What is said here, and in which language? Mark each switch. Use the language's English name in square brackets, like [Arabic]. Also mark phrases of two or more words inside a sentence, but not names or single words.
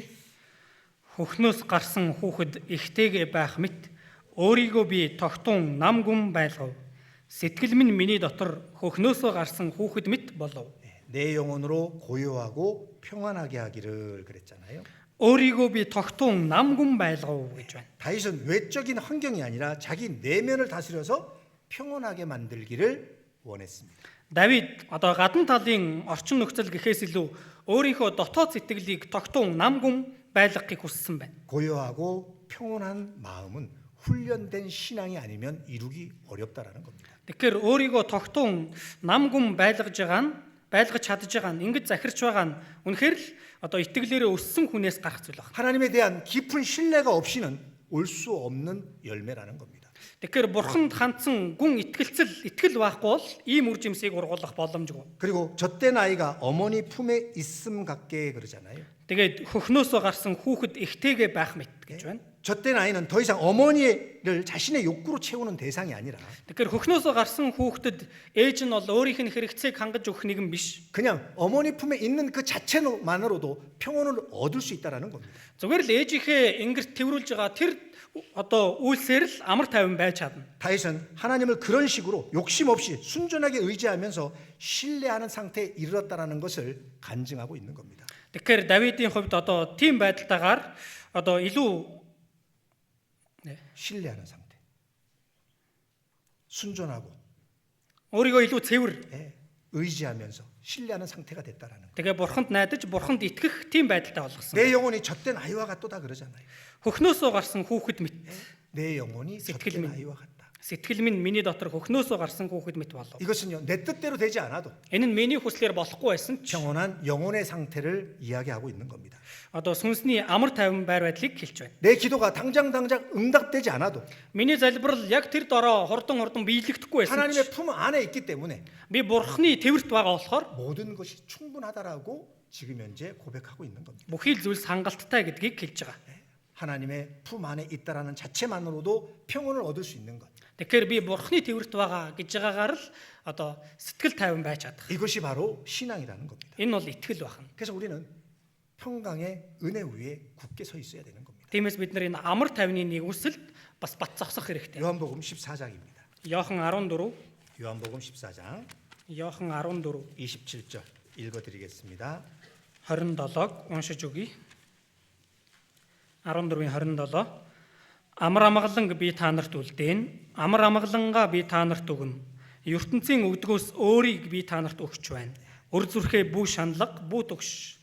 [Mongolian] Хөхнөөс гарсан хүүхэд ихтэйгээ байх мэт өөрийгөө би тогтун нам гүн байлгав. Сэтгэл минь миний дотор хөхнөөсөө гарсан хүүхэд мэт болов. [Korean] 내 영혼으로 고요하고 평안하게 하기를 그랬잖아요. [Mongolian] өөрийгөө би тогтун нам гүн байлгав гэж байна. [Korean] 다윗은 외적인 환경이 아니라 자기 내면을 다스려서 평온하게 만들기를 원했습니다. [Mongolian] Давид одоо гадна талын орчин нөхцөл гэхээс илүү өөрийнхөө дотоод сэтгэлийг тогтун нам гүн байлгахыг хүссэн байна. [Korean] 고요하고 평온한 마음은 훈련된 신앙이 아니면 이루기 어렵다라는 겁니다. [Mongolian] Тэгэхээр өөрийгөө тогтун нам гүн байлгаж чадж байгаа нь ингэж захирч байгаа нь үнэхээр л одоо итгэлээрээ өссөн хүнээс гарах зүйл байна. [Korean] 하나님에 대한 깊은 신뢰가 없이는 올 수 없는 열매라는 겁니다. [Mongolian] Тэгэхээр бурханд хандсан гүн итгэл байхгүй бол ийм үр жимсийг ургуулах боломжгүй. [Korean] 그리고 젖된 아이가 어머니 품에 있음 같게 그러잖아요. [Mongolian] Тэгээд хөхнөөсөө гарсан хүүхэд ихтэйгээ байх мэт гэж байна. [Korean] 젖된 아이는 더 이상 어머니를 자신의 욕구로 채우는 대상이 아니라 [Mongolian] Тэгэхээр хөхнөөсөө гарсан хүүхдэд ээж нь бол өөрийнх нь хэрэгцээг хангаж өгөх нэгэн биш. [Korean] 그냥 어머니 품에 있는 그 자체만으로도 평온을 얻을 수 있다라는 겁니다. [Mongolian] Зүгээр л ээжийнхээ ингэрт тэрвүүлж байгаа тэр одоо үйлсээр л амар тайван байж чадна. [Korean] 다윗은 하나님을 그런 식으로 욕심 없이 순전하게 의지하면서 신뢰하는 상태에 이르렀다라는 것을 간증하고 있는 겁니다. [Mongolian] Тэгэхээр Давидын хувьд одоо тийм байдалтайгаар одоо илүү [Korean] 신뢰하는 상태. 순전하고 [Mongolian] өөрийгөө илүү цэвэр [Korean] 의지하면서 신뢰하는 상태가 됐다라는 거예요. [Mongolian] тэгээ бурханд найдаж бурханд итгэх тийм байдалтай болгосон. [Korean] 내 영혼이 젖된 아이와 같도다 그러잖아요. [Mongolian] Хөхнөөсөө гарсан хүүхэд мэт [Korean] 내 영혼이 젖된 아이와 같다. [Mongolian] сэтгэл минь миний дотор хөхнөөсөө гарсан хүүхэд мэт болов. [Korean] 이것은요 내 뜻대로 되지 않아도 [Mongolian] Энэ нь миний хүслээр болохгүй байсан ч [Korean] 평온한 영혼의 상태를 이야기하고 있는 겁니다. [Mongolian] одоо сүнсний амар тайван байр байдлыг хэлж байна. [Korean] 내 기도가 당장 응답되지 않아도 [Mongolian] Миний залбирал яг тэр дороо хурдан биелэгдэхгүй байсан. [Korean] 하나님의 품 안에 있기 때문에 [Mongolian] Би бурхны тэвэрт байгаа болохоор [Korean] 모든 것이 충분하다라고 지금 현재 고백하고 있는 겁니다. [Mongolian] бүхий л зүйлс хангалттай гэдгийг хэлж байгаа. [Korean] 하나님의 품 안에 있다라는 자체만으로도 평온을 얻을 수 있는 것. [Mongolian] Тэгэхээр би бурхны төвөрт байгаа гэж байгаагаар л одоо сэтгэл тайван байж чадах. [Korean] 이것이 바로 신앙이라는 겁니다. [Mongolian] Энэ бол итгэл байна. [Korean] 그래서 우리는 평강의 은혜 위에 굳게 서 있어야 되는 겁니다. [Mongolian] Тиймээс бид нар энэ амар тайвны нэгүсэлд бас бат зогсох хэрэгтэй. [Korean] 요한복음 14장입니다. [Mongolian] Иохан 14, [Korean] 요한복음 14장 [Mongolian] Иохан 14 [Korean] 27절 읽어드리겠습니다. [Mongolian] 27-г уншиж өгье. 14-ийн 27. Амар амгалан би та нарт үлдээн, амар амгалангаа би та нарт өгнө. ертөнцийн өгдгөөс өөрийг би та нарт өгч байна. Өр зүрхээ бүү шаналга, бүү төгш.